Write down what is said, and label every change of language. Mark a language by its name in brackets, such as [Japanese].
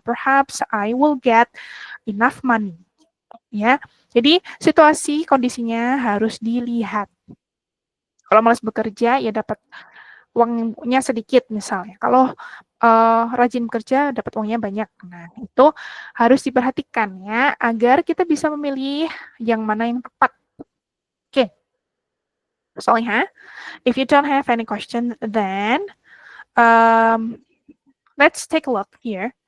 [English] Perhaps I will get enough money. [Indonesian] Ya, jadi situasi kondisinya harus dilihat. Kalau malas bekerja ya dapat uangnya sedikit misalnya. Kalau rajin bekerja dapat uangnya banyak. Nah, itu harus diperhatikan ya agar kita bisa memilih yang mana yang tepat. Oke. [English] Salihah, if you don't have any question, then let's take a look here.